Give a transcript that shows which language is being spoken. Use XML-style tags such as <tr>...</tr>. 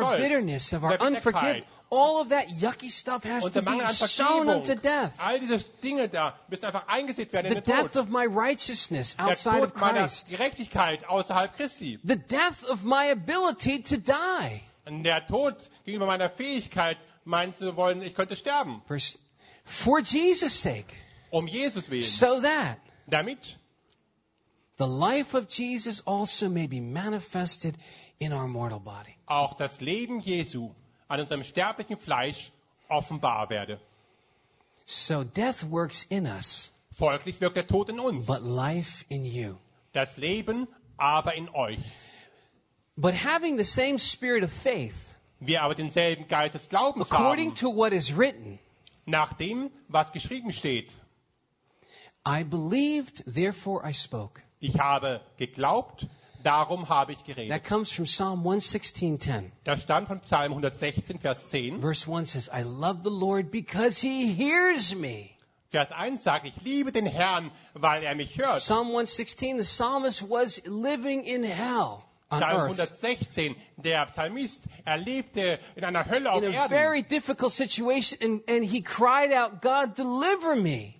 <de>Stolz,</de> <en>bitterness, of our unforgiveness, all of that yucky stuff has to be sown unto death.</en> <de>All diese Dinge da müssen einfach eingesetzt werden in den Tod.</de> <en>The death of my righteousness outside of Christ.</en> <de>Der Tod meiner Gerechtigkeit außerhalb Christi.</de> <en>The death of my ability to die.</en> <de>Und der Tod gegenüber meiner Fähigkeit, meinen zu wollen, ich könnte sterben.</de> <en>For Jesus' sake.</en> <de>Um Jesus willen.</de> <en>So that.</en> <de>Damit.</de> <en>The life of Jesus also may be manifested in our mortal body.</en> <de>Auch das Leben Jesu an unserem sterblichen Fleisch offenbar werde.</de> <en>So death works in us.</en> <de>Folglich wirkt der Tod in uns.</de> <en>But life in you.</en> <de>Das Leben aber in euch.</de> <en>But having the same spirit of faith.</en> <de>Wir aber denselben Geist des Glaubens</de> <en>according</en> <de>haben.</de> <en>According to what is written.</en> <de>Nach dem, was geschrieben steht.</de> <en>I believed, therefore I spoke.</en> <de>Ich habe geglaubt, darum habe ich geredet.</de> <en>That comes from Psalm 116:10.</en> <de>Das stammt von Psalm 116, Vers 10.</de> <en>Verse 1 says, I love the Lord because he hears me.</en> <de>Vers 1 sagt, ich liebe den Herrn, weil er mich hört.</de> <en>Psalm 116, the psalmist was living in hell.</en> <de>Psalm 116, der Psalmist, er lebte in einer Hölle auf Erden.</de> <en>In a very difficult situation, and he cried out, God, deliver me.</en>